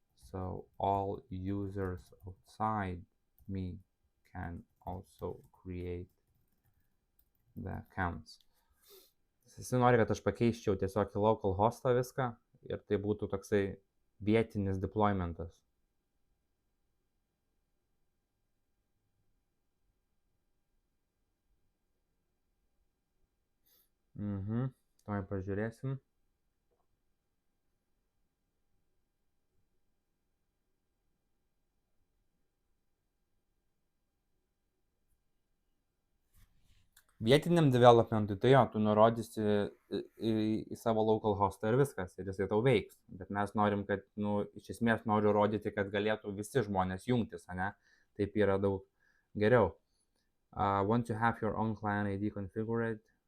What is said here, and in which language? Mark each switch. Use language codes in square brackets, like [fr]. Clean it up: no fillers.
[en] So all users outside me can also create the accounts. [lt] Jis nori, kad aš pakeiščiau tiesiog į local hostą viską ir tai būtų toksai vietinis deploymentas. Tuoj pažiūrėsim. Vietiniam developmentui, tai jo, tu nurodysi į savo local hostą ir viskas, ir jisai tau veiks. Bet mes norim, kad, iš esmės noriu rodyti, kad galėtų visi žmonės jungtis, ane? Taip yra daug geriau. [en] Want to have your own client ID configured.